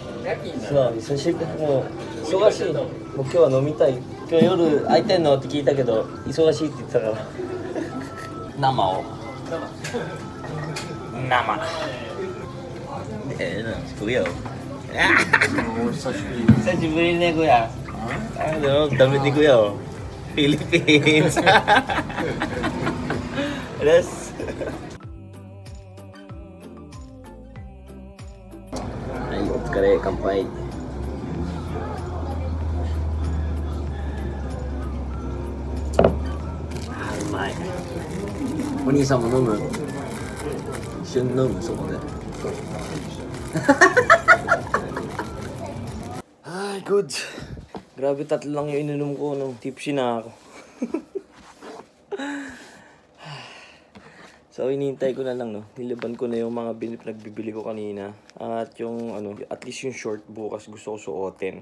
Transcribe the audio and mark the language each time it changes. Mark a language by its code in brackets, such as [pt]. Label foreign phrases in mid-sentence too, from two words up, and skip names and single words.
[ja] そう、久しぶり。もう忙しい。もう今日は飲みたい。今日夜空いてんのって聞いたけど、忙しいって言ってたから。生を。生。食うよ。久しぶりね、kuya. [tl] Dami ni kuya. Philippines. Yes. Ay, [ja] お疲れ、乾杯。うまい。お兄さんも飲む？一緒に飲む、そこで。Ay, good. [tl] Grabe, 3 lang yung ininom ko, no? Tipsy na ako. So, inihintay ko na lang, no? Nilaban ko na yung mga nagbibili ko kanina. At yung, [en] at least [tl] yung short bukas gusto ko suotin.